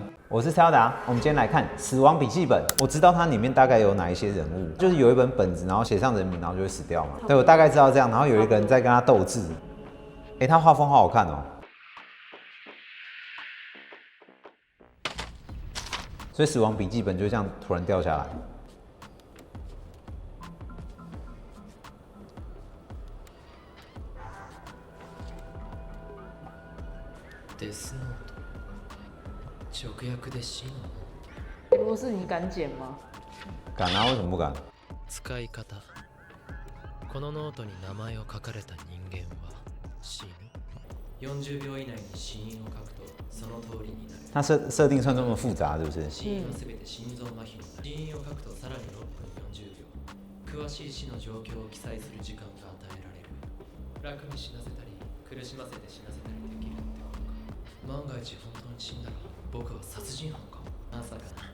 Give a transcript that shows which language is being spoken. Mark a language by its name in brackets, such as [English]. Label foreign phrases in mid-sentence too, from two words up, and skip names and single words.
[Chinese] 我是蔡达，我们今天来看《死亡笔记本》。我知道它里面大概有哪一些人物，就是有一本本子，然后写上人名，然后就会死掉嘛。对，我大概知道这样。然后有一个人在跟他斗智，他画风好好看哦。所以《死亡笔记本》就这样突然掉下来。 [Japanese] デスノート直訳で死の [Chinese] 如果是你敢剪吗？敢啊，为什么不敢？ [Japanese] 使い方。このノートに名前を書かれた人間は死ぬ。40秒以内に死因を書くとその通りになる。 [Chinese] 它设定算这么复杂，是不是？ [Japanese] 死因はすべて心臓麻痺になる。死因を書くとさらに6分40秒。詳しい死の状況を記載する時間が与えられる。楽に死なせたり苦しませて死なせたりできるってことか。万が一本当に死んだら僕は殺人犯か。まさかな。